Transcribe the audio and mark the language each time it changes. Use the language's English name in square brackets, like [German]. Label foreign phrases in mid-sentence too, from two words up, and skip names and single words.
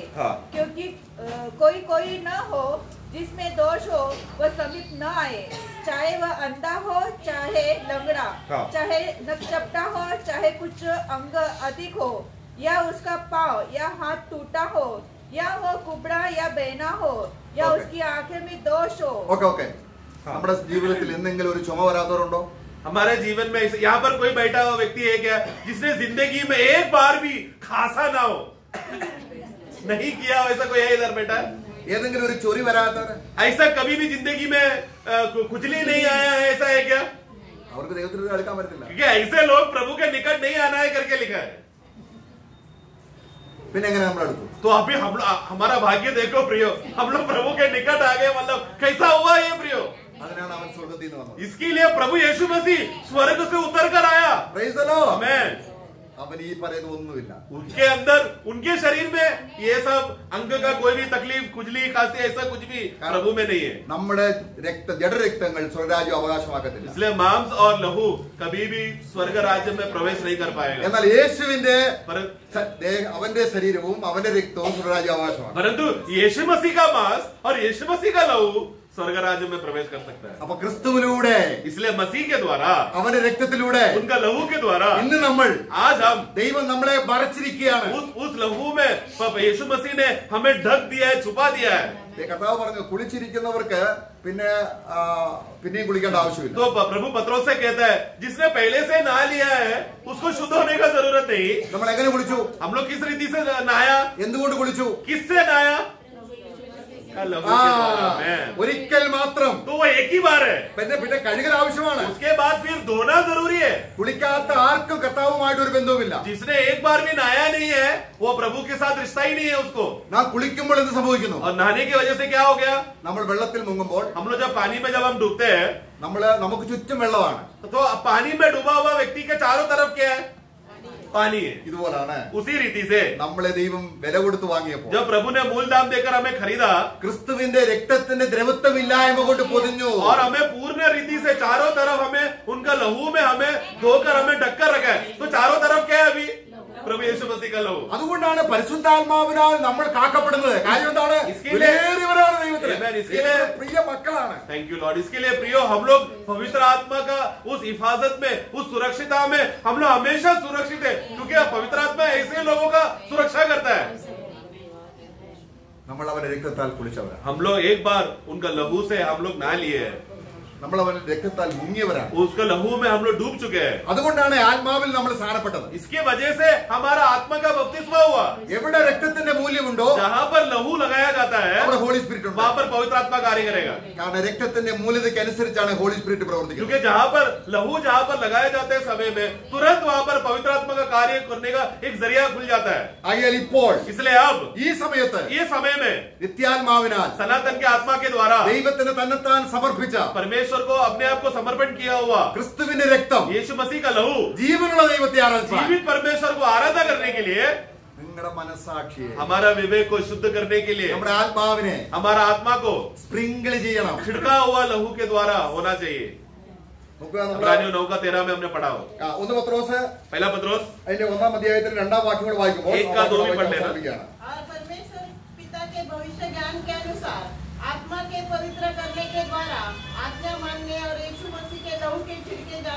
[Hindi] हाँ। क्योंकि कोई न हो जिसमें दोष हो वह समीप न आए, चाहे वह अंधा हो चाहे लंगड़ा, हाँ। चाहे नकचपटा हो चाहे कुछ अंग अधिक हो, या उसका पाँव या हाथ टूटा हो, या वो कुबड़ा या बहना हो, या [English] Okay. [Hindi] उसकी आंखें में दोष हो. [Malayalam] ഓക്കെ നമ്മുടെ ജീവിതത്തിൽ എന്തെങ്കിലും ഒരു ചുമ വരാത്തവരുണ്ടോ? [Hindi] हमारे जीवन में यहाँ पर कोई बैठा हुआ व्यक्ति है क्या जिसने जिंदगी में एक बार भी खांसा ना हो? नहीं किया ऐसा कोई है इधर बैठा? [Malayalam] ഏതെങ്കിലും ഒരു ചൊറി വരാത്തവര്? [Hindi] ऐसा कभी भी जिंदगी में खुजली नहीं आया है, ऐसा है क्या? [Malayalam] അവർക്ക് ദൈവത്തിന് അടുക്കാൻ പറ്റത്തില്ല. [Hindi] क्योंकि ऐसे लोग प्रभु के निकट नहीं आना है करके लिखा है. [Malayalam] പിന്നെ എങ്ങനെ നമ്മൾ അടുത്തു? [Hindi] तो अभी हमारा भाग्य देखो प्रियो, हम लोग प्रभु के निकट आ गए. मतलब कैसा हुआ ये प्रियो? [Malayalam] അതിനാണ് അവൻ സ്വർഗ്ഗത്തിൽ നിന്ന് വന്നത്. [Hindi] इसके लिए प्रभु यीशु मसीह स्वर्ग से उतर कर आया. [English] Praise the Lord. [Hindi] आमेन. [Malayalam] അവൻ ഈ പറയുന്ന ഒന്നുമില്ല. [Hindi] उनके अंदर उनके शरीर में ये सब अंग का कोई भी तकलीफ खुजली खांसी ऐसा कुछ भी प्रभु में नहीं है. [Malayalam] നമ്മുടെ ജഡരക്തങ്ങൾ സ്വർഗ്ഗരാജ്യം അവകാശമാക്കത്തില്ല. [Hindi] इसलिए मांस और लहू कभी भी स्वर्ग राज्य में प्रवेश नहीं कर पाएगा. [Malayalam] എന്നാൽ യേശുവിന്റെ അവന്റെ ശരീരവും അവന്റെ രക്തവും സ്വർഗ്ഗരാജ്യം അവകാശമാണ്. [Hindi] परंतु यीशु मसीह का मांस और यीशु मसीह का लहू स्वर्ग राज्य में प्रवेश कर सकता है. [Malayalam] അപ്പൊ ക്രിസ്തുവിലൂടെ [Hindi] इसलिए मसीह के द्वारा, [Malayalam] അവന്റെ രക്തത്തിലൂടെ [Hindi] उनका लहू के द्वारा [Malayalam] ഇന്ന് നമ്മൾ [Hindi] आज हम [Malayalam] ദൈവം നമ്മളെ മറച്ചിരിക്കുകയാണ്. [Hindi] उस लहू में यीशु मसीह ने हमें ढक दिया है, छुपा दिया है. [Malayalam] കർത്താവ് പറഞ്ഞു കുളിച്ചിരിക്കുന്നവർക്ക് പിന്നെയും കുളിക്കേണ്ട ആവശ്യമില്ല. [Hindi] तो प्रभु पत्रोस से कहता है जिसने पहले से नहा लिया है उसको शुद्ध होने का जरूरत नहीं. [Malayalam] നമ്മൾ എങ്ങനെ കുളിച്ചു? [Hindi] हम लोग किस रीति से नहाया? [Malayalam] എന്തുകൊണ്ട് കുളിച്ചു? [Hindi] किससे नहाया? [Malayalam] ഒരിക്കൽ മാത്രം. [Hindi] तो वो एक ही बार है, [Malayalam] പിന്നെ കഴുകൽ ആവശ്യമാണ്. [Hindi] उसके बाद फिर धोना जरूरी है. [Malayalam] കുളിക്കാത്ത ആർക്കും കർത്താവുമായിട്ട് ഒരു ബന്ധവുമില്ല. [Hindi] जिसने एक बार भी नहाया नहीं है वो प्रभु के साथ रिश्ता ही नहीं है उसको. [Malayalam] നാം കുളിക്കുമ്പോൾ എന്ത് സംഭവിക്കുന്നു? [Hindi] और नहाने की वजह से क्या हो गया? [Malayalam] നമ്മൾ വെള്ളത്തിൽ മുങ്ങുമ്പോൾ [Hindi] हम लोग जब पानी में जब हम डूबते हैं [Malayalam] നമുക്ക് ചുറ്റും വെള്ളമാണ്. [Hindi] तो पानी में डूबा हुआ व्यक्ति के चारों तरफ क्या है? पानी है. [Malayalam] ഇതുപോലാണ് [Hindi] उसी रीति से [Malayalam] നമ്മളെ ദൈവം വില കൊടുത്ത് വാങ്ങിയപ്പോൾ [Hindi] जब प्रभु ने मूल दाम देकर हमें खरीदा [Malayalam] ക്രിസ്തുവിന്റെ രക്തത്തിന്റെ ദ്രവത്വമില്ലായ്മ കൊണ്ട് പൊതിഞ്ഞു. [Hindi] और हमें पूर्ण रीति से चारों तरफ हमें उनका लहू में हमें धोकर हमें ढककर रखा है. तो चारों तरफ क्या है? अभी प्रभु यीशु मसीह का लहू. [Malayalam] അതുകൊണ്ടാണ് പരിശുദ്ധാത്മാവിനാൽ നമ്മൾ കാക്കപ്പെടുന്നത്. കാര്യം എന്താണ്? വിലയേറിയവരാണ് ദൈവത്തിന്. പ്രിയ മക്കളാണ്. [English] Thank you Lord. [Hindi] इसके लिए प्रियो हम लोग पवित्र आत्मा का उस हिफाजत में, उस सुरक्षितता में हम लोग हमेशा सुरक्षित है, क्योंकि पवित्र आत्मा ऐसे लोगों का सुरक्षा करता है. [Malayalam] നമ്മൾ അവന്റെ രക്തത്താൽ കുളിച്ചവരാണ്. [Hindi] हम लोग एक बार उनका लहू से हम लोग नहा लिए हैं, [Malayalam] നമ്മൾ അവന്റെ രക്തത്താൽ മുങ്ങിയവരാണ്. [Hindi] उसका लहू में हम लोग डूब चुके हैं. [Malayalam] അതുകൊണ്ടാണ് ആത്മാവിൽ നമ്മൾ സ്ഥാനപ്പെട്ടത്. [Hindi] इसके वजह से हमारा आत्मा का बपतिस्मा हुआ. [Malayalam] എവിടെ രക്തത്തിന്റെ മൂല്യമുണ്ടോ [Hindi] जहाँ पर लहू लगाया जाता है [Malayalam] അവിടെ [English] Holy Spirit [Malayalam] ഉണ്ട്. [Hindi] वहाँ पर पवित्र आत्मा कार्य करेगा. [Malayalam] കാരണം രക്തത്തിന്റെ മൂല്യതയ്ക്ക് അനുസരിച്ചാണ് [English] Holy Spirit [Malayalam] പ്രവർത്തിക്കുന്നത്. [Hindi] क्योंकि जहाँ पर लहू जहाँ पर लगाए जाते हैं समय में तुरंत वहाँ पर पवित्र आत्मा का कार्य करने का एक जरिया खुल जाता है. [Malayalam] ആകയാൽ ഇപ്പോൾ [Hindi] इसलिए अब [Malayalam] ഈ സമയത്ത് [Hindi] ये समय में [Malayalam] നിത്യാത്മാവിനാൽ [Hindi] सनातन के आत्मा के द्वारा [Malayalam] ദൈവത്തിന് തന്നെത്താൻ സമർപ്പിച്ച [Hindi] परमेश्वर को अपने आप को समर्पण किया हुआ [Malayalam] ക്രിസ്തുവിന്റെ രക്തം [Hindi] यीशु मसीह का लहू [Malayalam] ജീവനുള്ള ദൈവത്തെ ആരാധിക്കാൻ [Hindi] जीवित परमेश्वर को आराधना करने के लिए, [Malayalam] നിങ്ങളുടെ മനസാക്ഷിയെ [Hindi] हमारा विवेक को शुद्ध करने के लिए, [Malayalam] നമ്മുടെ ആത്മാവിനെ [Hindi] हमारा आत्मा को [Malayalam] സ്പ്രിങ്കിൾ ചെയ്യണം. [Hindi] छिड़का हुआ लहू के द्वारा होना चाहिए. [Malayalam] നോക്കുക, നമ്മൾ [Hindi] इब्रानियों 9:13 में हमने पढ़ा हो. [Malayalam] ഒന്ന് പത്രോസ് [Hindi] पहला पत्रोस [Malayalam] അതിന്റെ 1-ാം അധ്യായത്തിൽ 2-ാം വാക്യം കൂടെ വായിക്കുമ്പോൾ [Hindi] एक का 2 भी पढ़ लेना. और परमेश्वर पिता के भविष्य ज्ञान के अनुसार आत्मा के पवित्र करने के द्वारा आज्ञा मानने और यीशु मसीह के लहू के छिड़के जाने